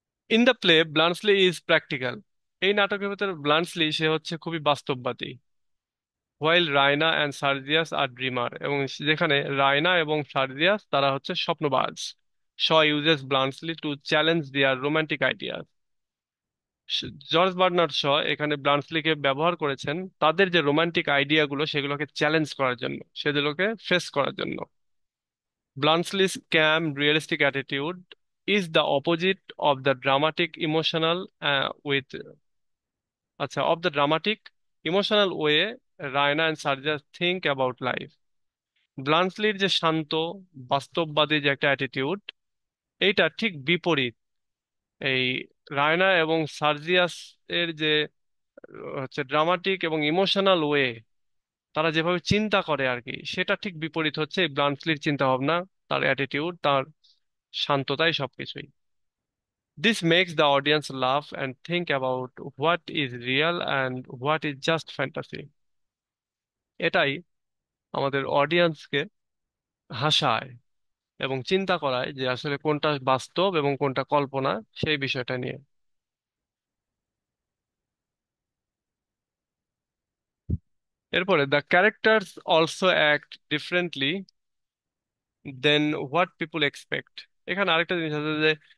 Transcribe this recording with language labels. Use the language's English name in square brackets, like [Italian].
[English] In the play Bluntschli is practical. [Bangla] এই নাটকের ভেতর ব্লান্সলি সে হচ্ছে খুবই বাস্তববাদী, [English] while Raina and Sergius are dreamer, [Bangla] এবং যেখানে রায়না এবং সার্জিয়াস তারা হচ্ছে স্বপ্নবাজ। [English] Shaw uses Bluntschli to challenge their romantic idea. [Bangla] George Bernard Shaw এখানে ব্লান্সলিকে ব্যবহার করেছেন তাদের যে রোমান্টিক আইডিয়াগুলো সেগুলোকে চ্যালেঞ্জ করার জন্য, সেগুলোকে ফেস করার জন্য। [English] Bluntschli's calm, realistic attitude is the opposite of the dramatic emotional with আচ্ছা of the dramatic emotional way Raina and Sergius think about life. [Bangla] ব্লান্সলির যে শান্ত বাস্তববাদী যে একটা অ্যাটিটিউড, এইটা ঠিক বিপরীত এই রায়না এবং সার্জিয়াস এর যে হচ্ছে ড্রামাটিক এবং ইমোশনাল ওয়ে, তারা যেভাবে চিন্তা করে আর কি, সেটা ঠিক বিপরীত হচ্ছে এই ব্লান্সলির চিন্তা ভাবনা, তার অ্যাটিটিউড, তার শান্ততাই সবকিছুই। [English] This makes the audience laugh and think about what is real and what is just fantasy. [Bangla] এটাই আমাদের অডিয়েন্সকে হাসায় এবং চিন্তা করায় যে আসলে কোনটা বাস্তব এবং কোনটা কল্পনা, সেই বিষয়টা নিয়ে। [English] এরপরে the characters also act differently then what people expect. [Bangla] এখানে আরেকটা জিনিস আছে যে